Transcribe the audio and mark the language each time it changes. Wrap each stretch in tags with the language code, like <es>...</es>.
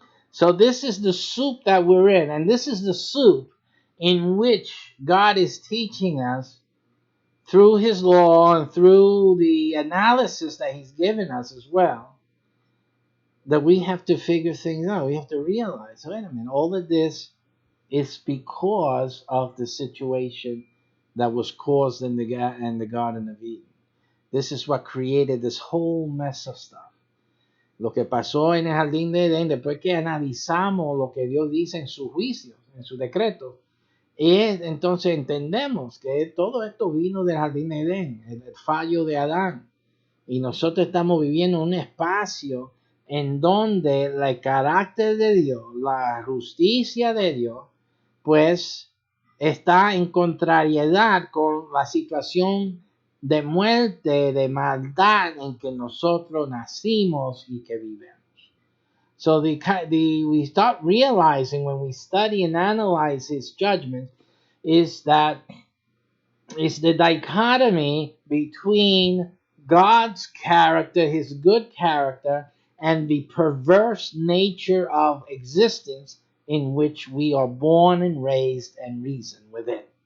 <en>So this is the soup that we're in, and this is the soup in which God is teaching us through his law and through the analysis that he's given us as well, that we have to figure things out. We have to realize, wait a minute, all of this is because of the situation that was caused in the Garden of Eden. This is what created this whole mess of stuff.</en> <es>Lo que pasó en el jardín de Edén, después que analizamos lo que Dios dice en su juicio, en su decreto, entonces entendemos que todo esto vino del jardín de Edén, el fallo de Adán. Y nosotros estamos viviendo en un espacio en donde el carácter de Dios, la justicia de Dios, pues está en contrariedad con la situación de muerte, de maldad en que nosotros nacimos y que vivimos.</es> <en>So we start realizing when we study and analyze his judgment is that it's the dichotomy between God's character, his good character, and the perverse nature of existence in which we are born and raised and reason within.</en>